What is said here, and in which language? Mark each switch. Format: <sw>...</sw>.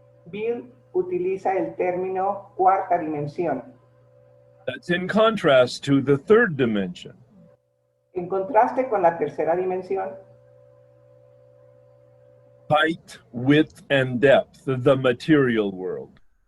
<es>Bill utiliza el término cuarta dimensión.</es> <en>That's in contrast to the third dimension.</en> <es>En contraste con la tercera dimensión,</es> <en>Height, width, and depth, the material world.</en>